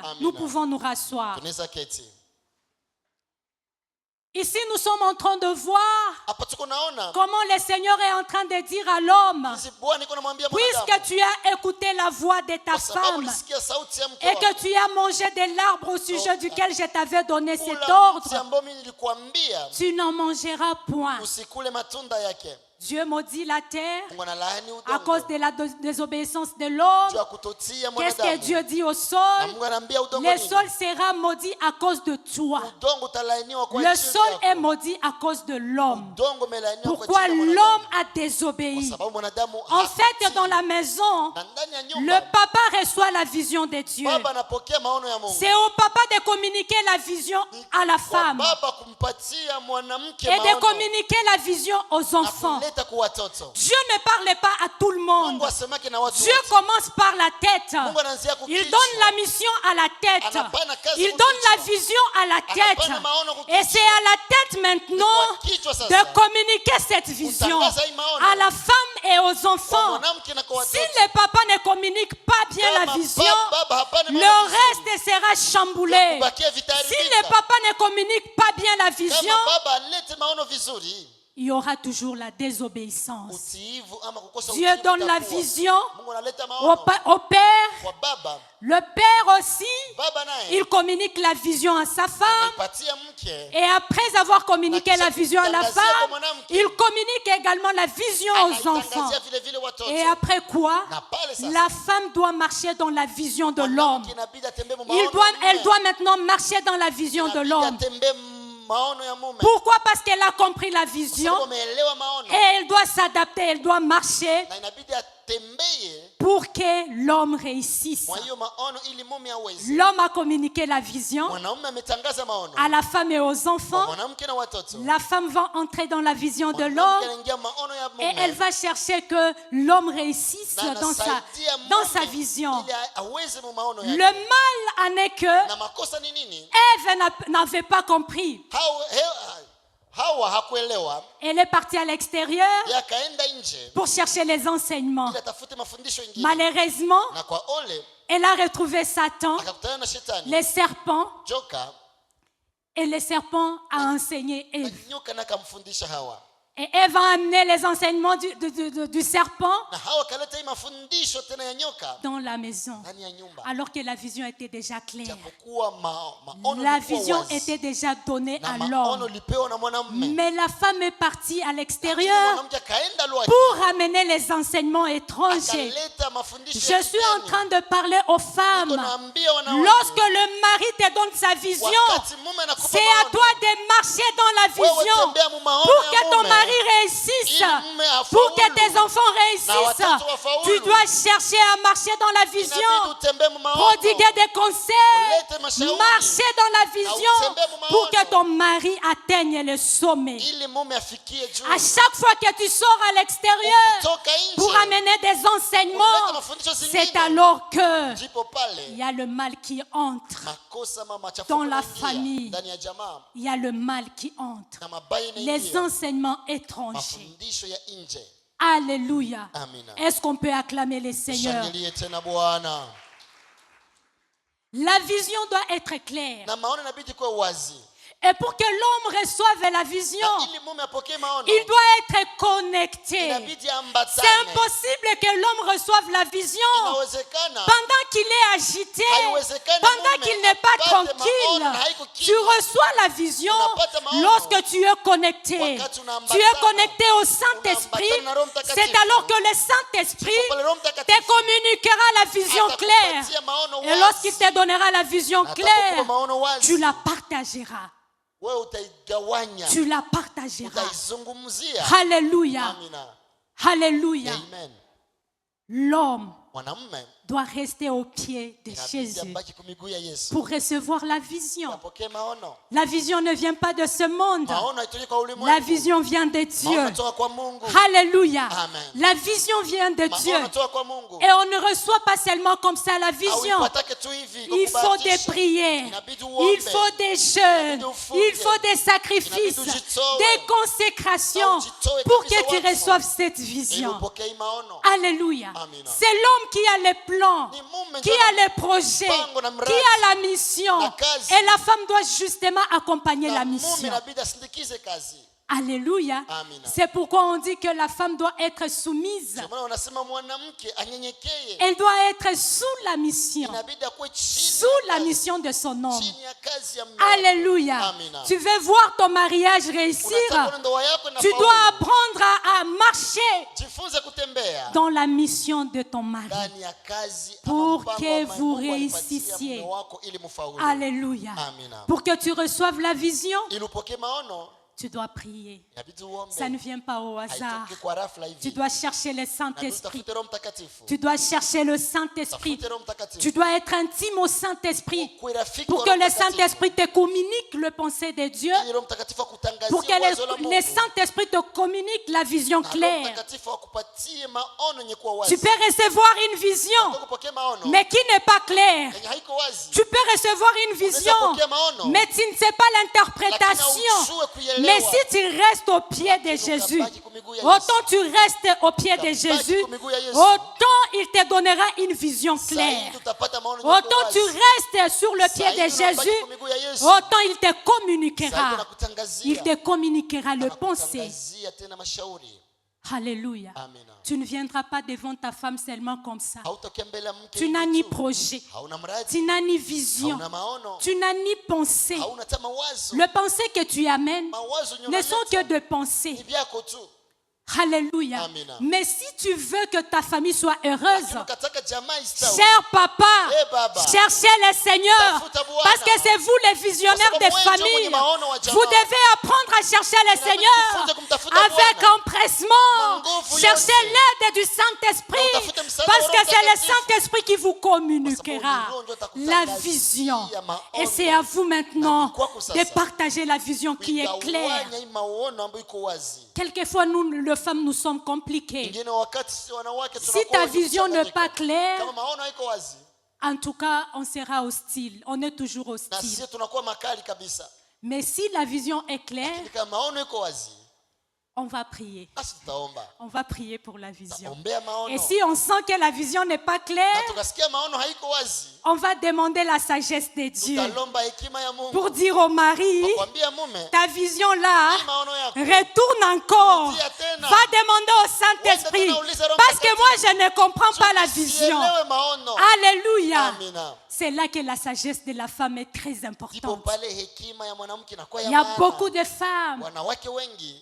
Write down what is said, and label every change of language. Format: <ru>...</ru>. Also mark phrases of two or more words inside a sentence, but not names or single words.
<fr>Nous pouvons nous rasseoir. Ici, nous sommes en train de voir comment le Seigneur est en train de dire à l'homme, puisque tu as écouté la voix de ta femme et que tu as mangé de l'arbre au sujet duquel je t'avais donné cet ordre, tu n'en mangeras point. Dieu maudit la terre</fr> <sw>Mungu analaani</sw> <fr>à</fr> <sw>udongo</sw> <fr>cause de la désobéissance de l'homme.</fr> <sw>juu ya kutotia</sw> <fr>Qu'est-ce que</fr> <sw>mwanadamu.</sw> <fr>Dieu dit au</fr> <sw>Na</sw> <fr>sol?</fr> <sw>Mungu anaambia udongo</sw> <fr>Le</fr> <sw>nini?</sw> <fr>sol sera maudit à cause de toi.</fr> <sw>Udongo utalaaniwa kwa</sw> <fr>Le</fr> <sw>ajili</sw> <fr>sol</fr> <sw>yako.</sw> <fr>est maudit à cause de l'homme.</fr> <sw>Udongo umelaaniwa kwa</sw> <fr>Pourquoi</fr> <sw>ajili ya</sw> <fr>l'homme</fr> <sw>mwanadamu.</sw> <fr>a</fr> <sw>Kwa</sw> <fr>désobéi?</fr> <sw>sababu mwanadamu</sw> <fr>En fait, hakutii. dans la maison,</fr> <sw>Na ndani ya</sw> <fr>le</fr> <sw>nyumba</sw> <fr>papa reçoit la vision de Dieu.</fr> <sw>baba anapokea maono ya Mungu.</sw> <fr>C'est au papa de communiquer la vision à la</fr> <sw>Kwa</sw> <fr>femme</fr> <sw>baba kumpatia mwanamke</sw> <fr>et de</fr> <sw>maono</sw> <fr>communiquer la vision aux</fr> <sw>na</sw> <fr>enfants.</fr> <sw>kuleta kwa watoto.</sw> <fr>Dieu ne parle pas à tout le monde.</fr> <sw>Mungu asemake na watu</sw> <fr>Dieu</fr> <sw>wote.</sw> <fr>commence par la tête.</fr> <sw>Mungu anaanzia</sw> <fr>Il</fr> <sw>kukichwa.</sw> <fr>donne la mission à la tête.</fr> <sw>Anapana kazi</sw> <fr>Il</fr> <sw>kwa</sw> <fr>donne la</fr> <sw>kichwa.</sw> <fr>vision à la tête.</fr> <sw>Anapana maono kwa kichwa.</sw> <fr>Et c'est à la tête maintenant</fr> <sw>Kwa kichwa sasa.</sw> <fr>de communiquer cette vision</fr> <sw>Kutangaza hii maono.</sw> <fr>à la femme et aux</fr> <sw>Kwa</sw> <fr>enfants.</fr> <sw>mwanamke na kwa</sw> <fr>Si</fr> <sw>watoto.</sw> <fr>le papa ne communique pas bien la</fr> <sw>Kama</sw> <fr>vision,</fr> <sw>baba hapana</sw> <fr>le</fr> <sw>maono vizuri,</sw> <fr>reste sera chamboulé.</fr> <sw>kubakia</sw> <fr>Si</fr> <sw>vitaharibika.</sw> <fr>le papa ne communique pas bien la vision,</fr> <sw>Kama baba alete maono vizuri,</sw> <fr>il y aura toujours la désobéissance.</fr> <sw>utiivu ama kukosa</sw> <fr>Dieu</fr> <sw>utiivu</sw> <fr>donne la</fr> <sw>utakuwa.</sw> <fr>vision</fr> <sw>Mungu analeta</sw> <fr>au,</fr> <sw>maono</sw> <fr>au père.</fr> <sw>kwa baba.</sw> <fr>Le père aussi,</fr> <sw>Baba naye</sw> <fr>il communique la vision à sa femme.</fr> <sw>anaipatia mke.</sw> <fr>Et après avoir communiqué la vision à la femme, il communique également la vision aux enfants.</fr> <sw>Anaitangazia vile vile watoto.</sw> <fr>Et après quoi,</fr> <sw>Na pale sasa,</sw> <fr>la femme doit marcher dans la vision de l'homme.</fr> <sw>mwanamke inabidi atembee mu maono ya</sw> <fr>Elle</fr> <sw>mume.</sw> <fr>doit maintenant marcher dans la vision de</fr> <sw>Inabidi</sw> <fr>l'homme.</fr> <sw>atembee maono ya mume.</sw> <fr>Pourquoi? Parce qu'elle a compris la vision</fr> <sw>Sababu ameelewa maono.</sw> <fr>et elle doit s'adapter, elle doit marcher</fr> <sw>Na inabidi atembee</sw> <fr>pour que l'homme réussisse.</fr> <sw>kwa hiyo maono ili mume aweze.</sw> <fr>L'homme a communiqué la vision</fr> <sw>Mwanaume ametangaza maono</sw> <fr>à la femme et aux</fr> <sw>kwa</sw> <fr>enfants.</fr> <sw>mwanamke na watoto.</sw> <fr>La femme va entrer dans la vision de</fr> <sw>Mwanamke</sw> <fr>l'homme</fr> <sw>anaingia maono ya</sw> <fr>et elle</fr> <sw>mume.</sw> <fr>va chercher que l'homme réussisse</fr> <sw>Na</sw> <fr>dans</fr> <sw>anasaidia</sw> <fr>sa</fr> <sw>mume</sw> <fr>vision.</fr> <sw>ili aweze mu maono</sw> <fr>Le</fr> <sw>yake.</sw> <fr>mal en est que</fr> <sw>Na makosa ni nini?</sw> <fr>Ève n'avait pas compris.</fr> <sw>Hawa hakuelewa.</sw> <fr>Elle est partie à l'extérieur</fr> <sw>Yakaenda nje</sw> <fr>pour chercher les enseignements.</fr> <sw>ili atafute mafundisho mengine.</sw> <fr>Malheureusement,</fr> <sw>Na kwa ole</sw> <fr>elle a retrouvé Satan,</fr> <sw>akakutana na shetani.</sw> <fr>les serpents,</fr> <sw>Joka</sw> <fr>et le serpent a enseigné</fr> <sw>na</sw> <fr>Ève.</fr> <sw>nyoka na akamfundisha Hawa.</sw> <fr>Et Ève a amené les enseignements du serpent</fr> <sw>Na Hawa kaleta hii mafundisho tena ya nyoka</sw> <fr>dans la maison,</fr> <sw>ndani ya nyumba.</sw> <fr>alors que la vision était déjà claire.</fr> <sw>Japokuwa maono</sw> <fr>La</fr> <sw>ilikuwa</sw> <fr>vision</fr> <sw>wazi.</sw> <fr>était déjà donnée</fr> <sw>Na</sw> <fr>à</fr> <sw>maono</sw> <fr>l'homme.</fr> <sw>lipewa na mwanamume.</sw> <fr>Mais la femme est partie à</fr> <sw>Lakini</sw> <fr>l'extérieur</fr> <sw>mwanamke akaenda lwake.</sw> <fr>pour amener les enseignements étrangers.</fr> <sw>Akaleta mafundisho</sw> <fr>Je</fr> <sw>ya</sw> <fr>suis en</fr> <sw>kigeni.</sw> <fr>train de parler aux</fr> <sw>Niko</sw> <fr>femmes.</fr> <sw>naambia wanawake,</sw> <fr>Lorsque le mari te donne sa vision,</fr> <sw>wakati mume anakupa</sw> <fr>c'est à</fr> <sw>maono,</sw> <fr>toi de marcher dans la</fr> <sw>wewe</sw> <fr>vision</fr> <sw>tembea mu maono</sw> <fr>pour</fr> <sw>ya</sw> <fr>que ton</fr> <sw>mume.</sw> <fr>mari réussisse,</fr> <sw>Ili mume</sw> <fr>pour que</fr> <sw>afaulu.</sw> <fr>tes enfants</fr> <sw>Na</sw> <fr>réussissent.</fr> <sw>watoto wafaulu.</sw> <fr>Tu dois chercher à marcher dans la</fr> <sw>Inabidi</sw> <fr>vision,</fr> <sw>utembee mu maono.</sw> <fr>prodiguer des conseils,</fr> <sw>Ulete mashauri.</sw> <fr>marcher dans la vision</fr> <sw>utembee mu maono.</sw> <fr>pour que ton mari atteigne le sommet.</fr> <sw>Ili mume afikie juu.</sw> <fr>À chaque fois que tu sors à l'extérieur</fr> <sw>Ukitoka nje,</sw> <fr>pour amener des</fr> <sw>ulete</sw> <fr>enseignements,</fr> <sw>mafundisho</sw> <fr>c'est</fr> <sw>zingine.</sw> <fr>alors que</fr> <sw>Ndipo pale</sw> <fr>il y a le mal qui entre.</fr> <sw>makosa ama machafuko</sw> <fr>Dans la</fr> <sw>yanaingia</sw> <fr>famille.</fr> <sw>ndani ya jamaa</sw> <fr>Il y a le mal qui entre.</fr> <sw>na mabaya</sw> <fr>Les</fr> <sw>yanaingia.</sw> <fr>enseignements étrangers.</fr> <sw>Mafundisho ya nje.</sw> <fr>Alléluia.</fr> <sw>Amina.</sw> <fr>Est-ce qu'on peut acclamer les seigneurs?</fr> <sw>Shangilie tena Bwana.</sw> <fr>La vision doit être claire.</fr> <sw>Na maono inabidi kuwe wazi.</sw> <fr>Et pour que l'homme reçoive la vision,</fr> <sw>Na ili mume apokee maono,</sw> <fr>il doit être connecté.</fr> <sw>inabidi ambatane.</sw> <fr>C'est impossible que l'homme reçoive la vision</fr> <sw>Inawezekana.</sw> <fr>pendant qu'il est agité,</fr> <sw>Haiwezekani</sw> <fr>pendant</fr> <sw>mume</sw> <fr>qu'il n'est pas</fr> <sw>apate</sw> <fr>tranquille.</fr> <sw>maono na haiko</sw> <fr>Tu</fr> <sw>kimya.</sw> <fr>reçois la vision</fr> <sw>Unapata maono.</sw> <fr>lorsque tu es connecté.</fr> <sw>Wakati</sw> <fr>Tu</fr> <sw>unaambatana.</sw> <fr>es connecté au Saint-Esprit.</fr> <sw>Unaambatana na Roho Mtakatifu.</sw> <fr>C'est alors que le Saint-Esprit</fr> <sw>Pale Roho</sw> <fr>te</fr> <sw>Mtakatifu</sw> <fr>communiquera la vision claire.</fr> <sw>atakupatia maono</sw> <fr>Et</fr> <sw>wazi.</sw> <fr>lorsqu'il te donnera la vision</fr> <sw>Na</sw> <fr>claire,</fr> <sw>atakupa maono wazi.</sw> <fr>tu la partageras.</fr> <sw>Wewe utaigawanya.</sw> <fr>Tu la partageras.</fr> <sw>Utaizungumzia.</sw> <fr>Alléluia.</fr> <sw>Amina.</sw> <fr>Alléluia.</fr> <sw>Amen.</sw> <fr>L'homme</fr> <sw>Mwanamume</sw> <fr>doit rester au pied de</fr> <sw>inabidi</sw> <fr>Jésus</fr> <sw>abaki kwa miguu ya Yesu.</sw> <fr>pour recevoir la vision.</fr> <sw>Apokee maono.</sw> <fr>La vision ne vient pas de ce monde.</fr> <sw>Maono haitoki kwa ulimwengu.</sw> <fr>La vision vient de</fr> <sw>Maono</sw> <fr>Dieu.</fr> <sw>yanatoka kwa Mungu.</sw> <fr>Alléluia.</fr> <sw>Amen.</sw> <fr>La vision vient de</fr> <sw>Maono</sw> <fr>Dieu.</fr> <sw>yanatoka kwa Mungu.</sw> <fr>Et on ne reçoit pas seulement comme ça la vision.</fr> <sw>Hauipatake tu hivi kwa</sw> <fr>Il faut des</fr> <sw>kubahatisha.</sw> <fr>prières,</fr> <sw>Inabidi uombe.</sw> <fr>il faut des jeûnes,</fr> <sw>Inabidi ufunge.</sw> <fr>il faut des sacrifices,</fr> <sw>Inabidi ujitoe.</sw> <fr>des consécrations</fr> <sw>Na ujitoe</sw> <fr>pour</fr> <sw>kabisa</sw> <fr>que tu</fr> <sw>wako.</sw> <fr>reçoives cette</fr> <sw>Ili</sw> <fr>vision.</fr> <sw>upokee maono.</sw> <fr>Alléluia.</fr> <sw>Amina.</sw> <fr>C'est l'homme qui a les plans,</fr> <sw>Ni mume</sw> <fr>qui</fr> <sw>ndio</sw> <fr>a les projets,</fr> <sw>mpango na</sw> <fr>qui</fr> <sw>mradi.</sw> <fr>a la mission.</fr> <sw>Na kazi.</sw> <fr>Et la femme doit justement accompagner</fr> <sw>Na</sw> <fr>la</fr> <sw>mume</sw> <fr>mission.</fr> <sw>inabidi asindikize kazi.</sw> <fr>Alléluia.</fr> <sw>Amina.</sw> <fr>C'est pourquoi on dit que la femme doit être soumise.</fr> <sw>Ndio maana wanasema mwanamke anyenyekee.</sw> <fr>Elle doit être sous la mission.</fr> <sw>Inabidi akuwe chini</sw> <fr>Sous</fr> <sw>ya</sw> <fr>la</fr> <sw>kazi.</sw> <fr>mission de son homme.</fr> <sw>Chini ya kazi ya mume wake.</sw> <fr>Alléluia.</fr> <sw>Amina.</sw> <fr>Tu veux voir ton mariage réussir.</fr> <sw>Unataka ndoa yako</sw> <fr>Tu</fr> <sw>inafaulu.</sw> <fr>dois apprendre à marcher</fr> <sw>Jifunze kutembea</sw> <fr>dans la mission de ton mari.</fr> <sw>ndani ya kazi ama</sw> <fr>Pour</fr> <sw>mpango</sw> <fr>que</fr> <sw>wa</sw> <fr>vous</fr> <sw>Mungu alipatia</sw> <fr>réussissiez.</fr> <sw>mume wako ili mfaulu.</sw> <fr>Alléluia.</fr> <sw>Amina.</sw> <fr>Pour que tu reçoives la vision,</fr> <sw>Ili upokee maono</sw> <fr>tu dois prier.</fr> <sw>inabidi uombe.</sw> <fr>Ça ne vient pas au hasard.</fr> <sw>Haitoki kwa rafla hivi.</sw> <fr>Tu dois chercher le</fr> <sw>Inabidi</sw> <fr>Saint-Esprit.</fr> <sw>utafute Roho Mtakatifu.</sw> <fr>Tu dois chercher le Saint-Esprit.</fr> <sw>Tafute Roho Mtakatifu.</sw> <fr>Tu dois être intime au Saint-Esprit</fr> <sw>Ukuwe rafiki</sw> <fr>pour</fr> <sw>wa</sw> <fr>que</fr> <sw>Roho</sw> <fr>le</fr> <sw>Mtakatifu.</sw> <fr>Saint-Esprit te communique le pensée de Dieu,</fr> <sw>Ili Roho Mtakatifu akutangazie</sw> <fr>pour que</fr> <sw>wazo la Mungu.</sw> <fr>le Saint-Esprit te communique la vision</fr> <sw>Na Roho</sw> <fr>claire.</fr> <sw>Mtakatifu akupatie maono yenye kuwa wazi.</sw> <fr>Tu peux recevoir une vision,</fr> <sw>Unataka kupokea maono</sw> <fr>mais qui n'est pas claire.</fr> <sw>yenye haiko wazi.</sw> <fr>Tu peux recevoir une vision, mais tu ne sais pas l'interprétation. Mais si tu restes au pied de Jésus, autant tu restes au pied de Jésus, autant il te donnera une vision claire. Autant tu restes sur le pied de Jésus, autant il te communiquera. Il te communiquera le pensée. Alléluia. Amina. Tu ne viendras pas devant ta femme seulement comme ça.</fr> <sw>Hautokea mbele ya mke</sw> <fr>Tu n'as</fr> <sw>hivi</sw> <fr>ni</fr> <sw>tu.</sw> <fr>projet,</fr> <sw>Hauna mradi,</sw> <fr>tu n'as ni vision,</fr> <sw>hauna maono,</sw> <fr>tu n'as ni pensée.</fr> <sw>hauna hata mawazo.</sw> <fr>Le pensée que tu amènes</fr> <sw>Mawazo yenye</sw> <fr>ne sont</fr> <sw>unaleta</sw> <fr>que de pensées.</fr> <sw>ni vyako tu.</sw> <fr>Alléluia.</fr> <sw>Amina.</sw> <fr>Mais si tu veux que ta famille soit heureuse,</fr> <sw>Lakini ukataka jamaa istawi.</sw> <fr>cher papa,</fr> <sw>Eh, baba.</sw> <fr>cherchez le Seigneur.</fr> <sw>Tafuta Bwana.</sw> <fr>Parce que c'est vous les visionnaires</fr> <sw>Kwa</sw> <fr>des</fr> <sw>sababu wewe ndio</sw> <fr>familles.</fr> <sw>mwenye maono wa jamaa.</sw> <fr>Vous devez apprendre à chercher le</fr> <sw>Inabidi</sw> <fr>Seigneur</fr> <sw>tufunze kumtafuta</sw> <fr>avec</fr> <sw>Bwana.</sw> <fr>empressement.</fr> <sw>Na nguvu</sw> <fr>Cherchez</fr> <sw>yote.</sw> <fr>l'aide du Saint-Esprit.</fr> <sw>Na utafute msaada</sw> <fr>Parce</fr> <sw>wa</sw> <fr>que</fr> <sw>Roho</sw> <fr>c'est le</fr> <sw>Mtakatifu.</sw> <fr>Saint-Esprit qui vous communiquera</fr> <sw>Kwa sababu ndio</sw> <fr>la</fr> <sw>atakutangazia</sw> <fr>vision.</fr> <sw>maono.</sw> <fr>Et c'est à vous maintenant</fr> <sw>Na ni kwako sasa.</sw> <fr>de partager la vision qui est claire.</fr> <sw>Kuigawanya hii maono ambayo iko wazi.</sw> <fr>Quelquefois, nous, les femmes, nous sommes compliquées.</fr> <sw>Ingine wakati sisi wanawake</sw> <fr>Si</fr> <sw>tunakuwa</sw> <fr>ta</fr> <sw>wenye</sw> <fr>vision n'est</fr> <sw>kuchanganyika.</sw> <fr>pas claire,</fr> <sw>Kama maono haiko wazi,</sw> <fr>en tout cas, on sera hostile. On est toujours</fr> <sw>na</sw> <fr>hostile.</fr> <sw>sisi tunakuwa makali kabisa.</sw> <fr>Mais si la vision est claire,</fr> <sw>Lakini kama maono iko wazi,</sw> <fr>on va prier.</fr> <sw>basi tutaomba.</sw> <fr>On va prier pour la vision.</fr> <sw>Ombea maono.</sw> <fr>Et si on sent que la vision n'est pas</fr> <sw>Na</sw> <fr>claire,</fr> <sw>tukasikia maono haiko wazi,</sw> <fr>on va demander la sagesse de Dieu</fr> <sw>tutalomba hekima ya Mungu.</sw> <fr>pour dire au mari,</fr> <sw>Kwambia mume,</sw> <fr>ta vision là,</fr> <sw>hii maono yako</sw> <fr>retourne encore.</fr> <sw>Rudia tena.</sw> <fr>Va demander au Saint-Esprit. Parce que moi, je ne comprends pas la vision.</fr> <sw>Sielewe maono.</sw> <fr>Alléluia.</fr> <sw>Amina.</sw> <fr>C'est là que la sagesse de la femme est très</fr> <sw>Ndipo</sw> <fr>importante.</fr> <sw>pale hekima ya mwanamke inakuwa ya</sw> <fr>Il y a</fr> <sw>maana.</sw> <fr>beaucoup de femmes</fr> <sw>Wanawake wengi</sw>